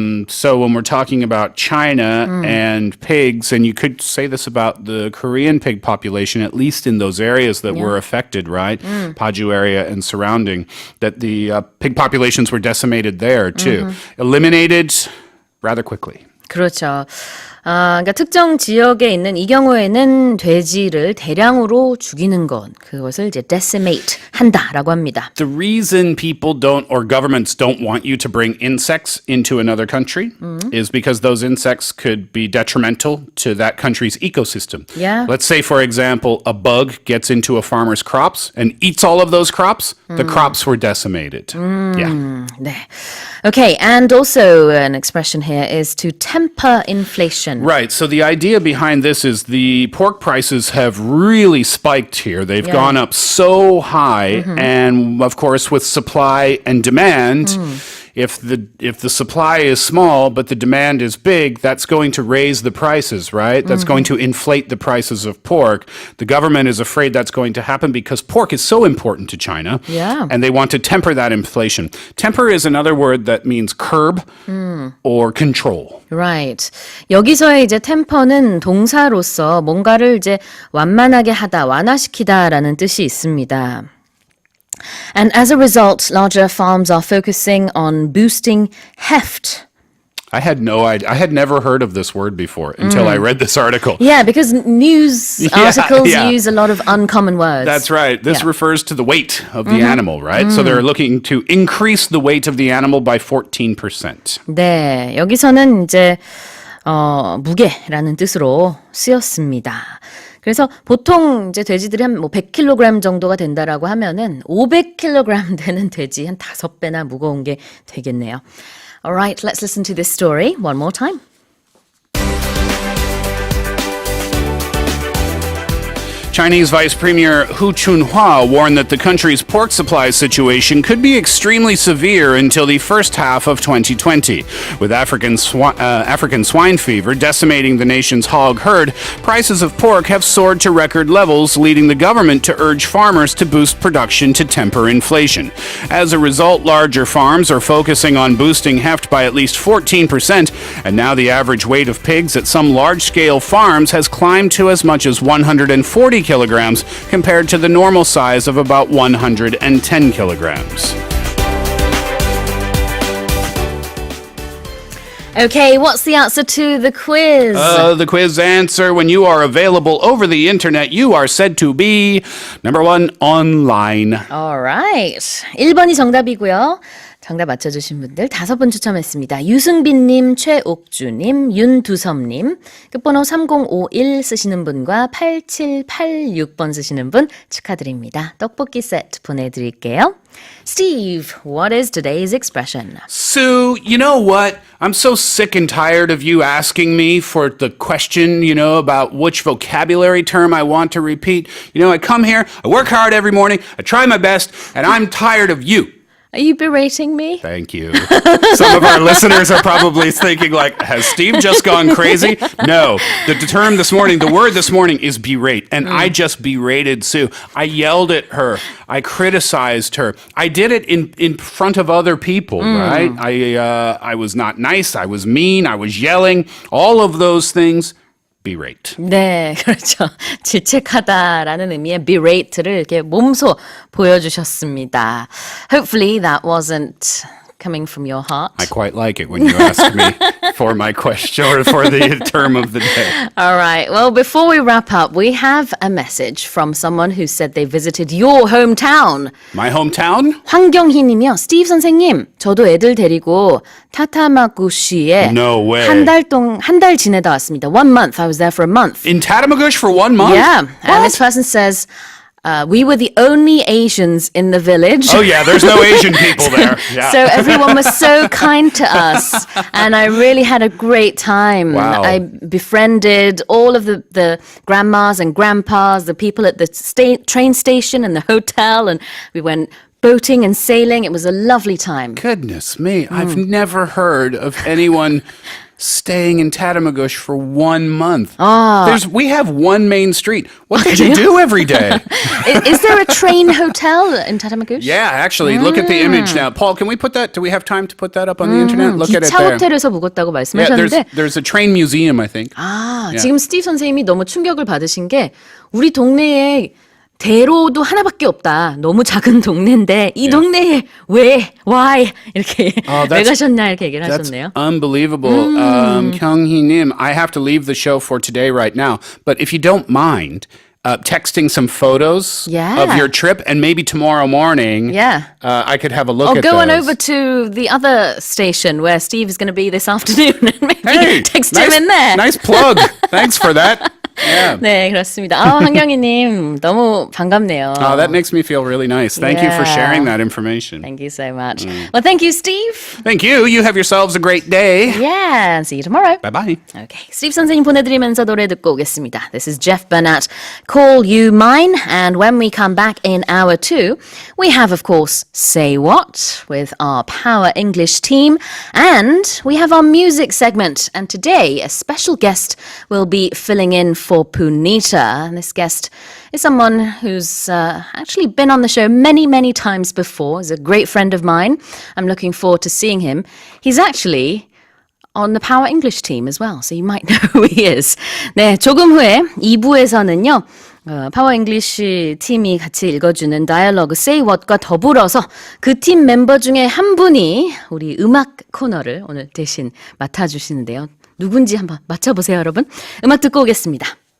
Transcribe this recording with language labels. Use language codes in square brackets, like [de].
[en] So when we're talking about China and pigs, and you could say this about the Korean pig population, at least in those areas that were affected, right? Paju area and surrounding, that the pig populations were decimated there too. Eliminated rather quickly. [ko] 그렇죠. 그러니까 특정 지역에 있는 이 경우에는 돼지를 대량으로 죽이는 것, 그것을 이제 decimate 한다라고 합니다. [en] The reason people don't, or governments don't want you to bring insects into another country is because those insects could be detrimental to that country's ecosystem. Yeah. Let's say, for example, a bug gets into a farmer's crops and eats all of those crops. The crops were decimated. Yeah. [ko] 네. [en] Okay, and also an expression here is to temper inflation. Right. So the idea behind this is the pork prices have really spiked here. They've gone up so high. And of course, with supply and demand, if the supply is small but the demand is big, that's going to raise the prices, right? That's going to inflate the prices of pork. The government is afraid that's going to happen because pork is so important to China. Yeah. And they want to temper that inflation. Temper is another word that means curb or control. Right. [ko] 여기서의 이제 temper는 동사로서 뭔가를 이제 완만하게 하다, 완화시키다라는 뜻이 있습니다. [en] And as a result, larger farms are focusing on boosting heft. I had no idea. I had never heard of this word before until I read this article. Yeah, because news articles yeah. use a lot of uncommon words. That's right. This refers to the weight of the animal, right? So they're looking to increase the weight of the animal by 14%. [ko] 네, 여기서는 이제 무게라는 뜻으로 쓰였습니다. 그래서 보통 이제 돼지들이 한 뭐 100kg 정도가 된다라고 하면은 500kg 되는 돼지 한 5배나 무거운 게 되겠네요. [en] All right, let's listen to this story one more time. Chinese Vice Premier Hu Chunhua warned that the country's pork supply situation could be extremely severe until the first half of 2020. With African swine fever decimating the nation's hog herd, prices of pork have soared to record levels, leading the government to urge farmers to boost production to temper inflation. As a result, larger farms are focusing on boosting heft by at least 14%, and now the average weight of pigs at some large-scale farms has climbed to as much as 140 kilograms compared to the normal size of about 110 kilograms. Okay, what's the answer to the quiz? The quiz answer, when you are available over the internet, you are said to be number 1, online. [ko] Alright. 1번이 정답이고요. 정답 맞춰주신 분들 5분 추첨했습니다. 유승빈님, 최옥주님, 윤두섭님, 끝번호 3051 쓰시는 분과 8786번 쓰시는 분 축하드립니다. 떡볶이 세트 보내드릴게요. [en] Steve, what is today's expression? Sue, you know what? I'm so sick and tired of you asking me for the question, about which vocabulary term I want to repeat. I come here, I work hard every morning, I try my best, and I'm tired of you. Are you berating me? Thank you. Some of our listeners are probably thinking has Steve just gone crazy? No. The word this morning is berate. And I just berated Sue. I yelled at her. I criticized her. I did it in front of other people, right? I was not nice. I was mean. I was yelling. All of those things. Berate. [ko] 네, 그렇죠. 질책하다라는 의미의 berate를 이렇게 몸소 보여주셨습니다. [en] Hopefully that wasn't coming from your heart. I quite like it when you ask me for my question or for the term of the day. All right. Well, before we wrap up, we have a message from someone who said they visited your hometown. My hometown? [ko] 황경희 님이요. 스티브 선생님, 저도 애들 데리고 타타마구시에 [en] No way. [ko] 한 달 지내다 왔습니다. [en] 1 month. I was there for a month. In Tatamagouche for 1 month? Yeah. What? And this person says, we were the only Asians in the village. Oh yeah, there's no Asian people there. Yeah. So everyone was so kind to us, and I really had a great time. Wow. I befriended all of the grandmas and grandpas, the people at the train station and the hotel, and we went boating and sailing. It was a lovely time. Goodness me, I've never heard of anyone staying in Tatamagouche for 1 month. We have one main street. What did you do every day? Is there a train hotel in Tatamagouche? Yeah, actually, look at the image now. Paul, can we put that? Do we have time to put that up on the internet? Look at it [ko] 기차 [en] there. [ko] 호텔에서 묵었다고 말씀하셨는데 [en] there's a train museum, I think. [ko] 지금 스티브 선생님이 너무 충격을 받으신 게 우리 동네에 대로도 하나밖에 없다. 너무 작은 동네인데 이 동네에 왜, why 이렇게 왜 가셨냐 이렇게 얘기를 하셨네요. [en] That's unbelievable. 경희님, I have to leave the show for today right now. But if you don't mind, texting some photos of your trip, and maybe tomorrow morning, I could have a look at those. Or go on over to the other station where Steve is going to be this afternoon and maybe text him in there. Nice plug. Thanks for that. Yeah. [ko] 네, 그렇습니다. 황경희님 너무 반갑네요. [en] That makes me feel really nice. Thank you for sharing that information. Thank you so much. Well, thank you, Steve. Thank you. You have yourselves a great day. Yeah, see you tomorrow. Bye-bye. [ko] Okay, Steve 선생님 보내드리면서 노래 듣고 오겠습니다. [en] This is Jeff Burnett, Call You Mine. And when we come back in hour 2, we have, of course, Say What with our Power English team. And we have our music segment. And today, a special guest will be filling in for Punita. And this guest is someone who's actually been on the show many, many times before. He's a great friend of mine. I'm looking forward to seeing him. He's actually on the Power English team as well, so you might know who he is. [ko] 네, 조금 후에 2부에서는요. 파워 잉글리시 팀이 같이 읽어주는 다이얼로그 Say What과 더불어서 그 팀 멤버 중에 한 분이 우리 음악 코너를 오늘 대신 맡아주시는데요. 누군지 한번 맞춰보세요, 여러분. 음악 듣고 오겠습니다.